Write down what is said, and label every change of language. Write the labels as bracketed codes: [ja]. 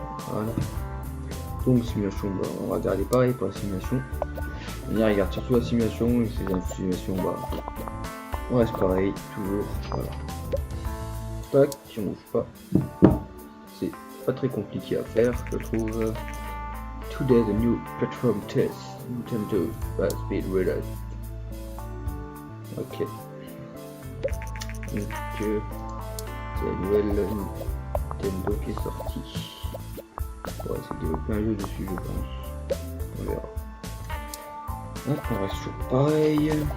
[fr] Voilà. Donc simulation, bah, on va regarder pareil pour la simulation. On y regarde surtout la simulation et c'est une simulation, bah, on reste pareil, toujours. Voilà. Tac, si on bouge pas. C'est pas très compliqué à faire, je trouve. [en] Today the new platform test Nintendo has been released. Ok. [fr] Donc c'est la nouvelle Nintendo qui est sortie. On va essayer de développer un jeu dessus, je pense. On verra. Hop, on reste toujours pareil.